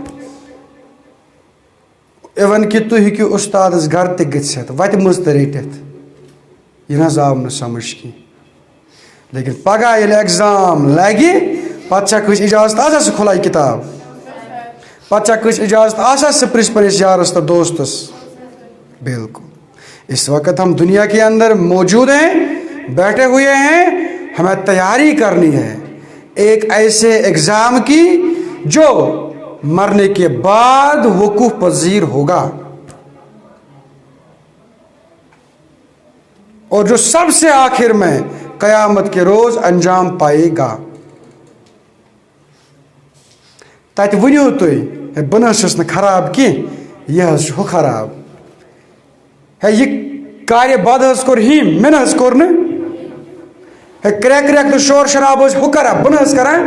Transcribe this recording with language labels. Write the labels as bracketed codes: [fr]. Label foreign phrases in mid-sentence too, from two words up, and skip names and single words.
[ks] اِوٕن کہِ تُہۍ ہیٚکِو اُستادس گرٕ تہِ گٔژھِتھ, وتہِ منٛز تہِ رٔٹِتھ. یہِ نہ حظ آو نہٕ سمجھ کینٛہہ. لیکن پگاہ ییٚلہِ ایگزام لگہِ پتہٕ چھا کٲنٛسہِ اجازت آسان سُہ کھُلایہِ کِتاب, پتہٕ چھا کٲنٛسہِ اجازت آسان سُہ پرٛژھِ پنٛنِس یارس تہٕ دوستس. [ur] بالکل اس وقت ہم دنیا کے اندر موجود ہیں, بیٹھے ہوئے ہیں, ہمیں تیاری کرنی ہے ایک ایسے ایگزام کی جو مرنے کے بعد وقوع پذیر ہوگا اور جو سب سے آخر میں قیامت کے روز انجام پائے گا. [ks] تتہِ ؤنِو تُہۍ بہٕ نہ حظ چھُس نہٕ خراب کینٛہہ, یہِ حظ چھُ ہُہ خراب, ہے یہِ کارِ بد حظ کوٚر ہیٚمۍ, مےٚ نہ حظ کوٚر نہٕ, ہے کرٛٮ۪کھ کرٛٮ۪کھ تہٕ شور شراب حظ ہُہ کران, بہٕ نہ حظ کران.